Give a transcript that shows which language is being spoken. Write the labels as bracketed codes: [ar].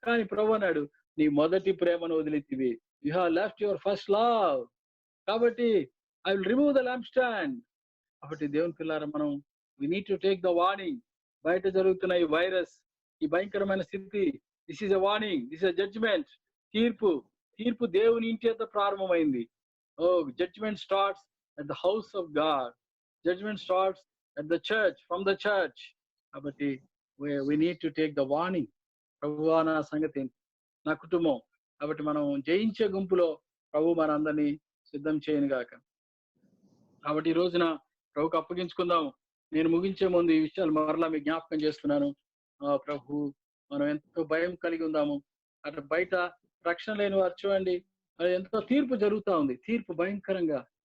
[te] కానీ ప్రభు అన్నాడు, నీ మొదటి ప్రేమను వదిలితివి. [en] You have left your first love. కాబట్టి I will remove the lamp stand. [te] కాబట్టి దేవుని పిల్లారా, మనం [en] We need to take the warning. [te] బయట జరుగుతున్న ఈ వైరస్, ఈ భయంకరమైన స్థితి, [en] This is a warning, this is a judgment. [te] తీర్పు దేవుని ఇంటి వద్ద ప్రారంభమైంది. [en] Judgment starts at the house of God. Judgment starts at the church, from the church. కాబట్టి we need to take the warning. [te] ప్రభువా, నా సంగతి, నా కుటుంబం. కాబట్టి మనం జయించే గుంపులో ప్రభు మనందరినీ సిద్ధం చేయను గాక. కాబట్టి ఈ రోజున ప్రభుకు అప్పగించుకుందాం. నేను ముగించే ముందు ఈ విషయాలు మరలా మీకు జ్ఞాపకం చేస్తున్నాను. ప్రభు, మనం ఎంతో భయం కలిగి ఉందాము. అటు బయట రక్షణ లేని వారు చూడండి, ఎంతో తీర్పు జరుగుతా ఉంది. తీర్పు భయంకరంగా.